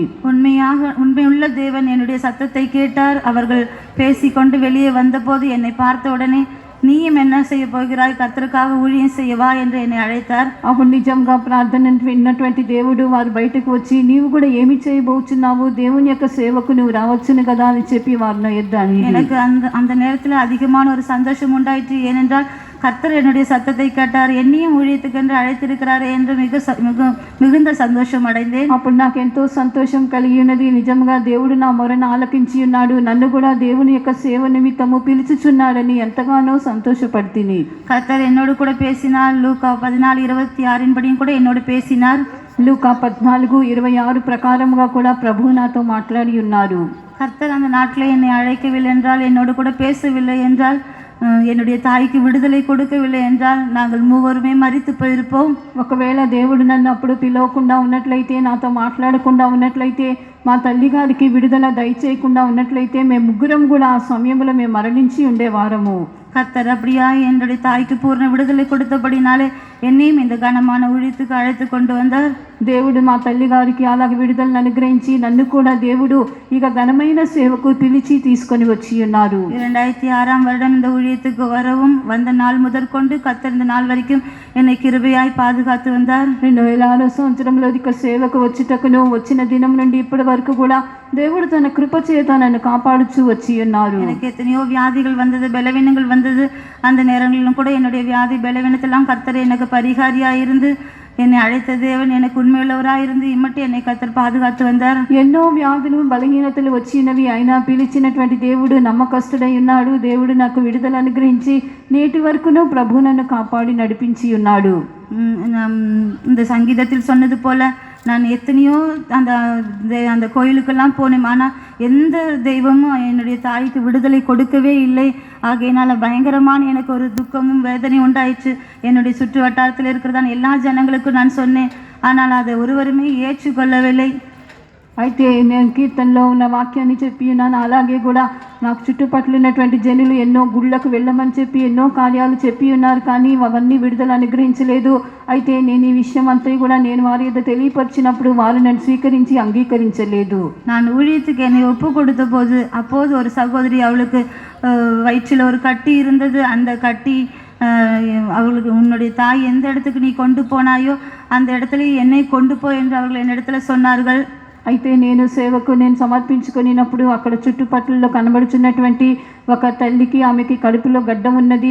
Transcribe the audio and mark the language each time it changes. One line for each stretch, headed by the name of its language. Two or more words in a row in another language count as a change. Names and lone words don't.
Tamil: உண்மையுள்ள தேவன் என்னுடைய சத்தத்தை கேட்டார். அவர்கள் பேசிக்கொண்டு வெளியே வந்தபோது என்னை பார்த்த உடனே நீயும் என்ன செய்ய போகிறாய், கர்த்தருக்காக ஊழியம் செய்யவா என்று என்னை அழைத்தார்.
Telugu: అప్పుడు నిజంగా ప్రార్థన విన్నటువంటి దేవుడు వారు బయటకు వచ్చి నీవు కూడా ఏమి చేయబోచున్నావు, దేవుని యొక్క సేవకు నువ్వు రావచ్చును కదా అని చెప్పి వారిని ఎద్దాని.
Tamil: எனக்கு அந்த நேரத்தில் அதிகமான ஒரு சந்தோஷம் உண்டாயிற்று. ஏனென்றால் கர்த்தர் என்னுடைய சத்தத்தை கேட்டார், என்னையும் ஊழியத்துக்கென்று அழைத்திருக்கிறார் என்று மிகுந்த சந்தோஷம் அடைந்தேன்.
Telugu: అప్పుడు నాకు ఎంతో సంతోషం కలిగి ఉన్నది. నిజంగా దేవుడు నా మొరను ఆలకించి ఉన్నాడు, నన్ను కూడా దేవుని యొక్క సేవ నిమిత్తము పిలుచుచున్నాడని ఎంతగానో సంతోషపడుతుంది.
Tamil: கர்த்தர் என்னோடு கூட பேசினார். லூக்கா 14:26 படியும் கூட என்னோடு பேசினார்.
Telugu: లూకా 14:26 ప్రకారముగా కూడా ప్రభువు నాతో మాట్లాడి ఉన్నారు.
Tamil: கர்த்தர் அந்த நாட்டில் என்னை அழைக்கவில்லை என்றால், என்னோடு கூட பேசவில்லை என்றால், என்னுடைய தாய்க்கு விடுதலை கொடுக்கவில்லை என்றால் நாங்கள் மூவருமே மரித்து போயிருப்போம்.
Telugu: ఒకవేళ దేవుడు నన్ను అప్పుడు పిలవకుండా ఉన్నట్లయితే, నాతో మాట్లాడకుండా ఉన్నట్లయితే, మా తల్లి గారికి విడుదల దయచేయకుండా ఉన్నట్లయితే మేము ముగ్గురం కూడా ఆ సమయంలో మేము మరణించి ఉండేవారము.
Tamil: கர்த்தர் அப்படியா என்னுடைய தாய்க்கு பூர்ண விடுதலை கொடுத்தபடினாலே என்னையும் இந்த கனமான ஊழியத்துக்கு அழைத்து கொண்டு வந்தார்.
Telugu: దేవుడు మా తల్లి గారికి అలాగే విడుదలను అనుగ్రహించి నన్ను కూడా దేవుడు ఇక ఘనమైన సేవకు పిలిచి తీసుకొని వచ్చి ఉన్నారు.
Tamil: 2006 வருடம் இந்த ஊழியத்துக்கு வரவும் வந்த நாள் முதற்கொண்டு கர்த்தர் இந்த நாள் வரைக்கும் என்னை கிருபையாய் பாதுகாத்து வந்தார்.
Telugu: 2006 సంవత్సరంలో ఇక సేవకు వచ్చుటకును వచ్చిన దినం నుండి ఇప్పటి వరకు కూడా దేవుడు తన కృప చేత నన్ను కాపాడుచూ వచ్చి ఉన్నారు.
Tamil: எனக்கு எத்தனையோ வியாதிகள் வந்தது, பலவீனங்கள் வந்தது. அந்த நேரங்களிலும் கூட என்னுடைய வியாதி பலவீனத்தெல்லாம் கர்த்தர் எனக்கு பரிகாரியாக இருந்து என்னை அழைத்த தேவன் எனக்கு உண்மையுள்ளவராக இருந்து இம்மட்டு என்னை கர்த்தர் பாதுகாத்து வந்தார்.
Telugu: ఎన్నో వ్యాధులు బలహీనతలు వచ్చినవి, అయినా పిలిచినటువంటి దేవుడు నమ్మకస్తుడై ఉన్నాడు. దేవుడు నాకు విడుదల అనుగ్రహించి నేటి వరకును ప్రభు నన్ను కాపాడి నడిపించి ఉన్నాడు.
Tamil: இந்த சங்கீதத்தில் சொன்னது போல நான் எத்தனையோ அந்த கோயிலுக்கெல்லாம் போனேன். ஆனால் எந்த தெய்வமும் என்னுடைய தாய்க்கு விடுதலை கொடுக்கவே இல்லை. ஆகையினால் பயங்கரமான எனக்கு ஒரு துக்கமும் வேதனை உண்டாயிற்று. என்னுடைய சுற்று வட்டாரத்தில் இருக்கிறதான எல்லா ஜனங்களுக்கும் நான் சொன்னேன், ஆனால் அதை ஒருவருமே ஏற்றுக்கொள்ளவில்லை.
Telugu: అయితే నేను కీర్తనలో ఉన్న వాక్యాన్ని చెప్పి ఉన్నాను. అలాగే కూడా నాకు చుట్టుపక్కల ఉన్నటువంటి జనులు ఎన్నో గుళ్ళకు వెళ్ళమని చెప్పి ఎన్నో కార్యాలు చెప్పి ఉన్నారు, కానీ అవన్నీ విడుదల అనుగ్రహించలేదు. అయితే నేను ఈ విషయం అంతా కూడా నేను వారి యొద్ద తెలియపరిచినప్పుడు వారు నన్ను స్వీకరించి అంగీకరించలేదు.
Tamil: நான் ஊழியத்துக்கு என்னை ஒப்பு கொடுத்த போது அப்போது ஒரு சகோதரி, அவளுக்கு வயிற்றில் ஒரு கட்டி இருந்தது. அந்த கட்டி அவளுக்கு, உன்னுடைய தாய் எந்த இடத்துக்கு நீ கொண்டு போனாயோ அந்த இடத்துல என்னை கொண்டு போ என்று அவர்கள் என்னிடத்துல சொன்னார்கள்.
Telugu: అయితే నేను సేవకు సమర్పించుకున్నప్పుడు అక్కడ చుట్టుపక్కలలో కనబడుచున్నటువంటి ఒక తల్లికి, ఆమెకి కడుపులో గడ్డ ఉన్నది.